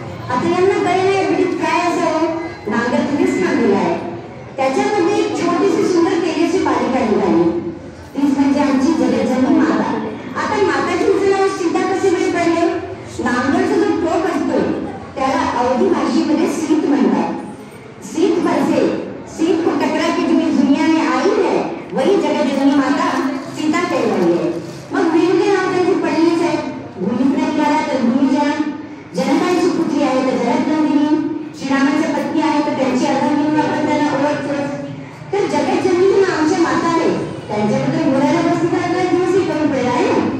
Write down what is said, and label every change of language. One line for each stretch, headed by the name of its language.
Marathi: आता यांना कळलं पेटीत काय असावं, नांगर तिथेच थांबलेला आहे। त्याच्यामध्ये एक छोटीशी सुंदर तेलाची पालिका निघाली, तीच म्हणजे आमची जगतजननी माता। आता माताजींचं नाव सीता कसे बरे पडले? नांगरचा जो टोक असतो त्याला अवधी भाषेमध्ये सीत म्हणतात। सीत म्हणजे
Hindi: सीत को टकरा के जो दुनिया में आई है वही जगतजननी माता सीता कहलाई है।
Marathi: मग वेगवेगळे नाव त्यांचे पडलेच आहे। भूमिपुत्र निघाला तर भूमिजान, जनकांची पुत्री आहे तर जगतनंदिनी, श्रीरामांच्या पत्नी आहे तर त्यांची अर्धांगिनी आपण त्यांना ओळखतो। तर जगतजननी आमच्या माता आहे, त्यांच्याबद्दल बोलायला बसलं तर आपल्याला दिवसही कमी पडेल आहे ना।